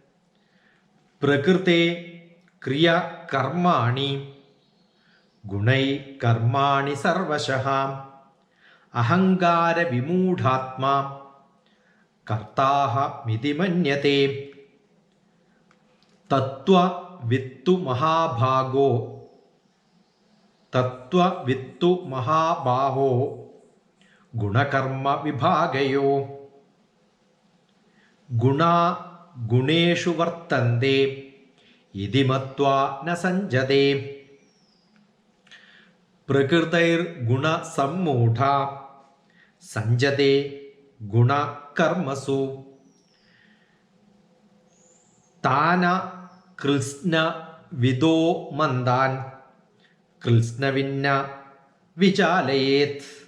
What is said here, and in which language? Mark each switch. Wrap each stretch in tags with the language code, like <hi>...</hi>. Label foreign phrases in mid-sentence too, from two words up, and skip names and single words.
<sa>प्रकृते क्रिया कर्माणि गुणै कर्माणि सर्वशः अहंकार विमूढात्मा कर्तहा मिदि मन्यते तत्त्व वित्तु महाभागो തത്വവിത്തു മഹാബാഹോ ഗുണകർമ്മ വിഭാഗയോ ഗുണാ ഗുണേഷു വർത്തന്തെ ഇതി മത്വാ ന സഞ്ജതേ പ്രകൃതൈർഗുണസമ്മൂഢ സഞ്ജതേ ഗുണകർമ്മസു താന കൃത്സ്ന വിദോ മന്ദാൻ കൃത്സ്നവിന്ന വിചാലയേത്</sa>